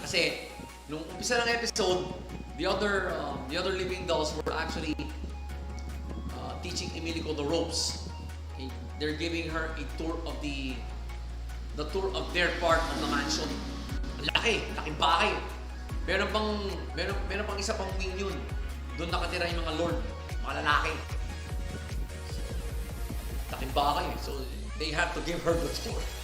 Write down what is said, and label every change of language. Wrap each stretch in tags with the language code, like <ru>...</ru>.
<tl>Kasi, nung umpisa ng episode,</tl> <en>the other living dolls were actually teaching Emilico the ropes. Okay? They're giving her a tour of the tour of their part of the mansion.</en> <tl>Laking bahay. Meron pang isa pang wing yun. Doon nakatira yung mga lord, mga lalaki. Laking bahay.</tl> <en>So, they had to give her the tour.</en>